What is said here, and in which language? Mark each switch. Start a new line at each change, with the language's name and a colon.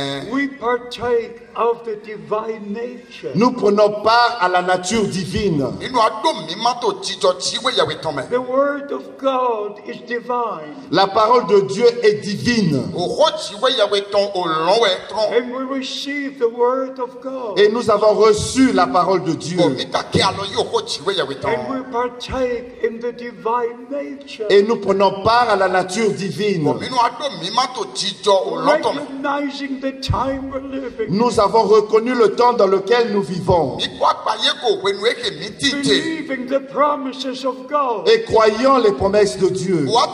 English: we partake of the divine nature.
French: Nous prenons part à la nature divine.
English: The word of God is divine.
French: La parole de Dieu est divine.
English: And we receive the word of God.
French: Et nous avons reçu la parole de Dieu.
English: And we partake in the divine nature.
French: Et nous prenons part à la nature divine.
English: Recognizing the time we're living.
French: Nous avons reconnu le temps dans lequel nous vivons.
English: Believing the promises of God.
French: Et croyant les promesses de Dieu.